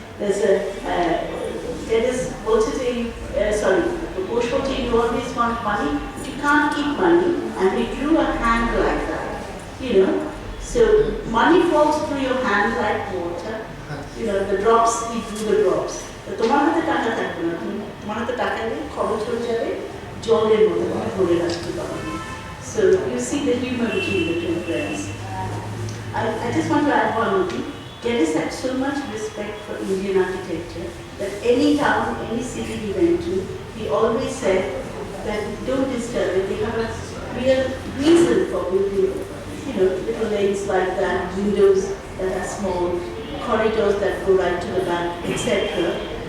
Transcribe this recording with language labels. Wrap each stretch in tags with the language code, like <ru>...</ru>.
<en>There's Geddes Bush, you always want money, but you can't keep money, and he drew a hand like that, So money falls through your hand like water. The drops, he drew the drops.</en> <bn>তোমার হাতে টাকা থাকবে না, তোমার হাতে টাকা নেই, খরচ হয়ে যাবে, জলের মতো ধরে রাখতে পারবে।</bn> <en>So you see the humor between the two friends. I just want to add one thing. Geddes had so much respect for Indian architecture that any town, any city he went to, he always said that don't disturb it. They have a real reason for building, little lanes like that, windows that are small, corridors that go right to the back, etc.</en>